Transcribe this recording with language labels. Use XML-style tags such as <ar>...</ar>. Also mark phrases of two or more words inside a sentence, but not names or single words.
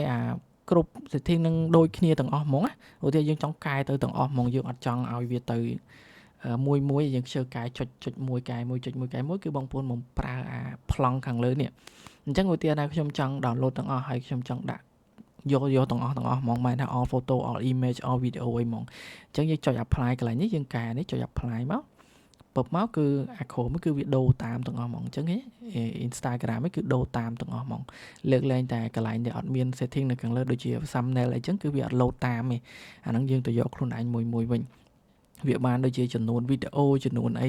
<km>គ្រប់ setting នឹងដូចគ្នាទាំងអស់ហ្មងណាឧទាហរណ៍យើងចង់កែទៅទាំងអស់ហ្មងយើងអត់ចង់ឲ្យវាទៅមួយយើងខ្ជិលកែចុចមួយកែមួយគឺបងប្អូនមកប្រើប្លង់ខាងលើនេះអញ្ចឹងឧទាហរណ៍ថាខ្ញុំចង់ download ទាំងអស់ហើយខ្ញុំចង់ដាក់យកទាំងអស់ហ្មង មិនថា</km> <en>all photo all image all video</en> <km>អីហ្មងអញ្ចឹងយើងចុច apply កន្លែងនេះយើងកែនេះចុច apply មកពឹបមកគឺអា Chrome គឺវាដូរតាមទាំងអស់ហ្មងអញ្ចឹង Instagram គឺដូរតាមទាំងអស់ហ្មងលើកលែងតែ កន្លែងដែលអត់មាន setting នៅខាងលើដូចជា thumbnail អីចឹងគឺវាអត់ load តាមទេអាហ្នឹងយើងទៅយកខ្លួនឯងមួយវិញវាបានដូចជាចំនួនវីដេអូចំនួនអី</km>